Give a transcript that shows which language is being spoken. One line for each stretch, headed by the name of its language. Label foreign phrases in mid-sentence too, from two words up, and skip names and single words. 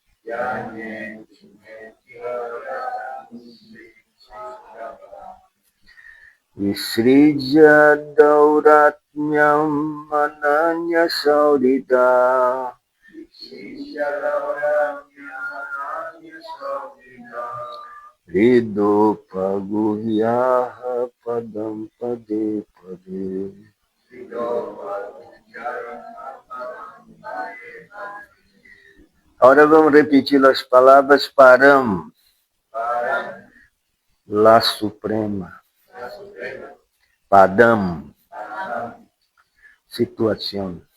Sanskrit: Visrija Dauratnyam Mananya Saurida. Rido Paguryaha Padam Pade Pade.
Portuguese: Agora vamos repetir as palavras Param, La Suprema. Padam, situação.